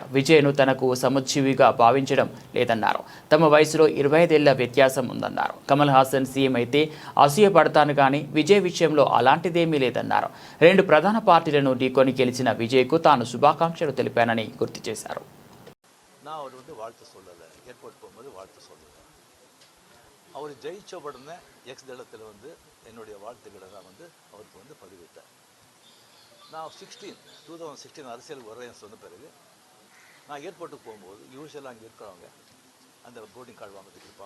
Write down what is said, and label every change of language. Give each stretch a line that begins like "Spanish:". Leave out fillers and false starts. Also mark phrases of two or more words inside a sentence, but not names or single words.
Telugu: విజయ్ను తనకు సముజ్జీవిగా భావించడం లేదన్నారు. తమ వయసులో 25 ఏళ్ల వ్యత్యాసం ఉందన్నారు. కమల్ హాసన్ సీఎం అయితే అసూయపడతాను కానీ విజయ్ విషయంలో అలాంటిదేమీ లేదన్నారు. 2 ప్రధాన పార్టీలను ఢీకొని గెలిచిన విజయ్కు తాను శుభాకాంక్షలు తెలిపానని గుర్తు చేశారు.
Tamil: அவர் ஜெயிச்ச உடனே எக்ஸ் தளத்தில் என்னுடைய வாழ்த்துக்களை தான் அவருக்கு பதிவிட்டார். நான் 2016 அரசியலுக்கு வர்றேன்னு சொன்ன பிறகு நான் ஏர்போர்ட்டுக்கு போகும்போது யூஸ்வலாக அங்கே இருக்கிறவங்க அந்த போர்டிங் கார்டு வாங்கிறதுக்கு இருப்பாங்க.